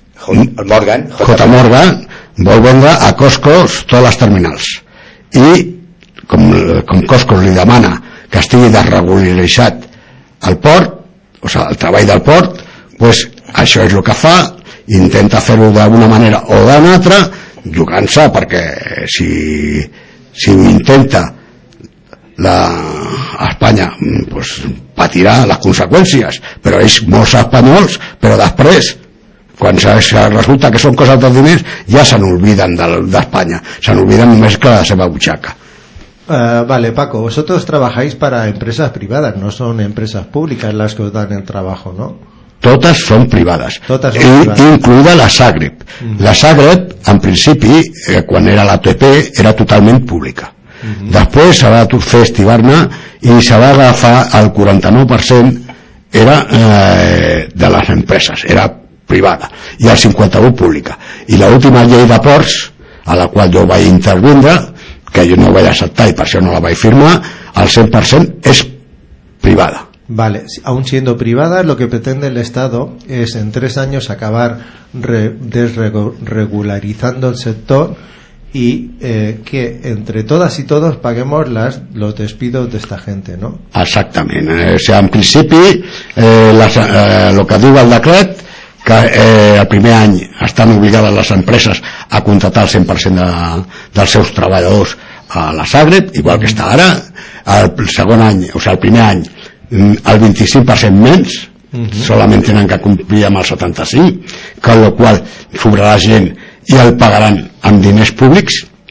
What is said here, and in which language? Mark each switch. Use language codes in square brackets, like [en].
[ca] Morgan vol vendre a Costco totes les terminals, i com Costco li demana que estigui desregularitzat el port, o sigui, el treball del port, pues això és el que fa, intenta fer-ho d'una manera o d'una altra, jugant-se, perquè si ho intenta Espanya pues, patirà les conseqüències, però ells, molts espanyols, però després quan resulta que són coses de diners, ja se n'oblidan d'Espanya, se n'oblidan només que la seva butxaca. [es] Vale, Paco, vosotros trabajáis para empresas privadas, no son empresas públicas las que os dan el trabajo, ¿no? [ca] Totes són privades, totes són privades. Incluïda la Sagreb. La Sagreb, en principi, quan era la TP, era totalment pública. Després se va fer estibar-ne i se va agafar el 49%, era de les empreses, era privada, i el 51% pública. I l'última llei de ports, a la qual jo vaig intervindre, que jo no vaig acceptar i per això no la vaig firmar, el 100% és privada. [es] Vale, aún siendo privada, lo que pretende el Estado es en 3 años acabar desregularizando el sector y que entre todas y todos paguemos los despidos de esta gente, ¿no? Exactamente. [ca] O sea, en principio, lo que diu el decret, que el primer any estan obligades les empreses a contratar el 100% dels seus treballadors a la Sagreb, igual que està ara. El segon any, o sigui, el primer any, el 25% menys, solament tenen que complir amb el 75%, que amb la qual sobrarà gent i el pagaran amb diners públics.